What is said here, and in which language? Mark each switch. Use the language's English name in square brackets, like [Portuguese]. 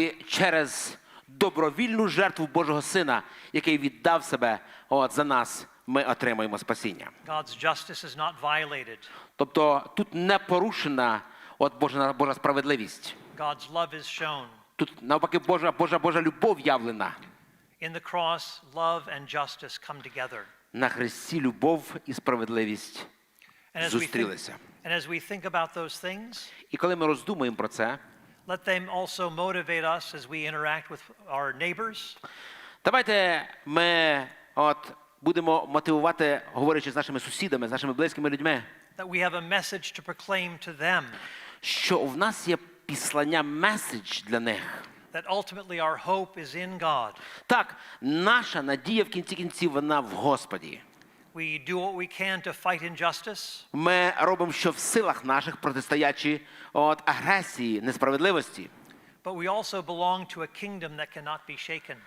[Ukrainian] І через добровільну жертву Божого Сина, який віддав себе за нас, ми отримаємо спасіння. [English] God's justice is not violated. [Ukrainian] Тобто тут не порушена Божа справедливість. [English] God's love is shown. [Ukrainian] Тут навпаки Божа любов явлена. [English] In the cross, love and justice come together. [Ukrainian] На хресті любов і справедливість зустрілися. [English] And as we think about those things, [Ukrainian] і коли ми роздумуємо про це, [English] let them also motivate us as we interact with our neighbors. [Ukrainian] Давайте ми будемо мотивувати, говорячи з нашими сусідами, з нашими близькими людьми. [English] That we have a message to proclaim to them. [Ukrainian] Що в нас є післання, меседж для них. [English] That ultimately our hope is in God. [Ukrainian] Так, наша надія в кінці кінців вона в Господі. [English] We do what we can to fight injustice. [Ukrainian] Ми робимо, що в силах наших, протистоячи агресії, несправедливості. [English] But we also belong to a kingdom that cannot be shaken.